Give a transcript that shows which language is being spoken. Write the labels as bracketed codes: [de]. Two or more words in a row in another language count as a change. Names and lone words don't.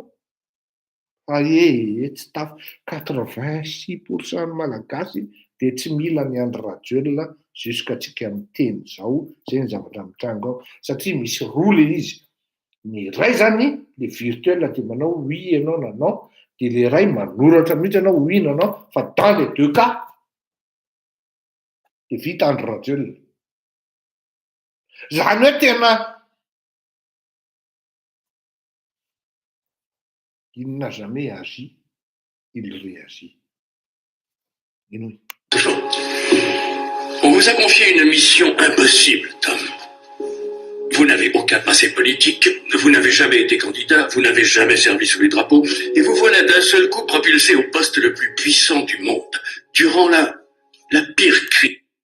[mg] Fa tsy tafy 86% ny malagasy dia tsy mila ny Andry Rajoelina jusqu'atsika miteny zao, zay ny zavatra mitrango ao. Satria misy roa le izy. Ny iray zany le virtuel dia manao oui ianao na non, dia le iray manoratra mihitsy ianao oui na non, fa [fr] dans les deux cas [mg] dia vita Andry Rajoelina. [fr] Zany hoe tena il n'a jamais agi, il réagit. Inouï. On vous a confié une mission impossible, Tom. Vous n'avez aucun passé politique, vous n'avez jamais été candidat, vous n'avez jamais servi sous les drapeaux, et vous voilà d'un seul coup propulsé au poste le plus puissant du monde, durant la pire crise.